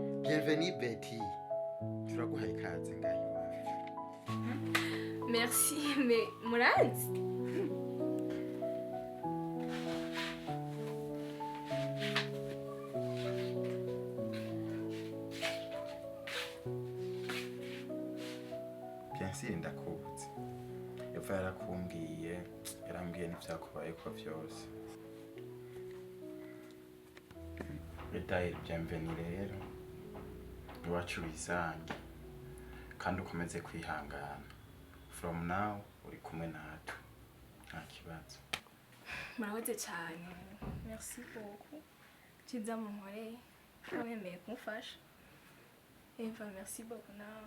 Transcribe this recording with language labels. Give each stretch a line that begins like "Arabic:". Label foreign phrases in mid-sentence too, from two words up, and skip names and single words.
French: Bienvenue Betty.
Rundi: Turaguhaye ikaze ngaho iwacu.
French: Merci, mais muranzi? Bien sûr ndakuzi.
Rundi: Eva yarakumbwiye, yarambwiye n'ivyakubayeko vyose. Edaye bienvenue rero. Iwacu wisange. Kandi ukomeze kwihangana.
English: From now
Rundi: uri kumwe natwe. Nta kibazo. Murakoze cyane.
French: Merci beaucoup.
Rundi: Kiza munkoreye. Wemeye kumfasha. Eva,
French: merci beaucoup nawe.